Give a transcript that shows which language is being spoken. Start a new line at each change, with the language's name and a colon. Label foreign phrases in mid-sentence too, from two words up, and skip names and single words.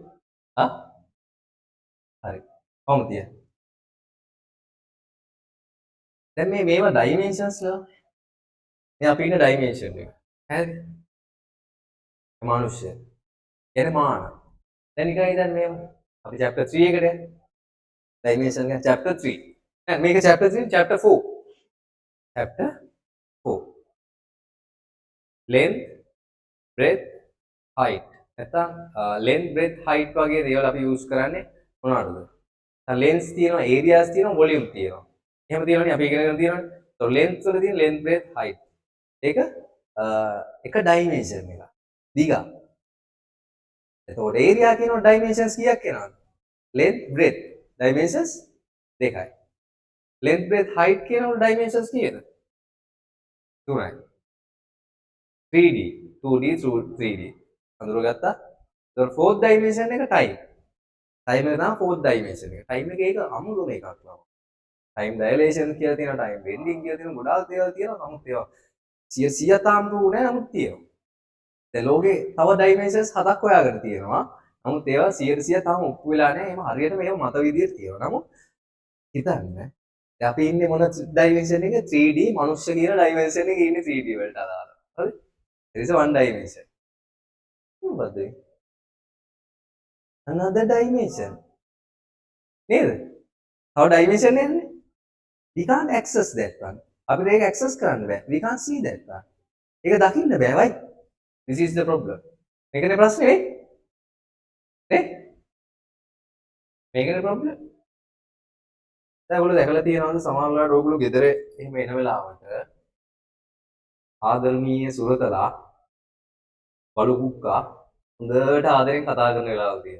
Sinhala: හරි. කොහොමද තියන්නේ? දැන් මේවා ඩයිමෙන්ෂන්ස් ලා. මේ අපි ඉන්න ඩයිමන්ෂන් එක. හරිද? මනුෂ්‍ය. එනේ මාන. දැන් නිකන් හිතන්න මේව. අපි chapter 3 එකට යන්නේ. ඩයිමන්ෂන් එක chapter 3. නෑ මේක chapter 3 chapter 4.
English: chapter 4. length, breadth, height.
Sinhala: නැත්නම්
English: length, breadth, height
Sinhala: වගේ දේවල් අපි use කරන්නේ මොනවටද? length තියෙනවා, areas තියෙනවා, volume තියෙනවා. එහෙම තියෙනවනේ අපි ඉගෙනගෙන තියෙනවනේ.
English: so length
Sinhala: වල තියෙන
English: length, breadth, height.
Sinhala: ඒක එක dimension එක. දිග. එතකොට area කියනවා dimensions කීයක් එනවද?
English: length, breadth,
Sinhala: dimensions දෙකයි.
English: length, breadth, height
Sinhala: කියනකොට dimensions කීයද? තුනයි. 3D, 2D, 3D. අඳුරගත්තා? එතකොට
English: fourth dimension
Sinhala: එක time. time එක තමයි
English: fourth dimension
Sinhala: එක. time එක ඒක අමුතුම එකක් නම.
English: time dilation
Sinhala: කියලා තියෙනවා,
English: time bending
Sinhala: කියලා තියෙනවා, ගොඩාක් දේවල් තියෙනවා. නමුත් ඒවා 100 තාම නෑ නමුත් තියෙනවා. දැන් ලෝකේ තව dimensions 7ක් හොයාගෙන තියෙනවා. නමුත් ඒවා 100% තාම ඔප්පු වෙලා නෑ. එහෙම හරියට මේව මත විදියට තියෙනවා. නමුත් හිතන්න දැන් අපි ඉන්නේ මොන dimension එකේ? 3D මනුෂ්‍ය කියන dimension එකේ ඉන්නේ 3D වලට අදාළව. හරි?
English: there is one dimension. මොකද another dimension නේද?
Sinhala: තව dimension එන්නේ.
English: we can't access that one.
Sinhala: අපිට ඒක access කරන්න බෑ.
English: we can't see that one.
Sinhala: ඒක දකින්න බෑ වයි.
English: this is the problem.
Sinhala: මේකනේ ප්‍රශ්නේ නේ? මේකනේ problem. දැන් ඔයගොල්ලෝ දැකලා තියෙනවද සමහර වෙලාවට ඔයගොල්ලෝ ගෙදර එහෙම එන වෙලාවට ආදරණීය සුරතලා බලු කුක්කා හොඳට ආදරෙන් කතා කරන වෙලාවල් තියෙනවා.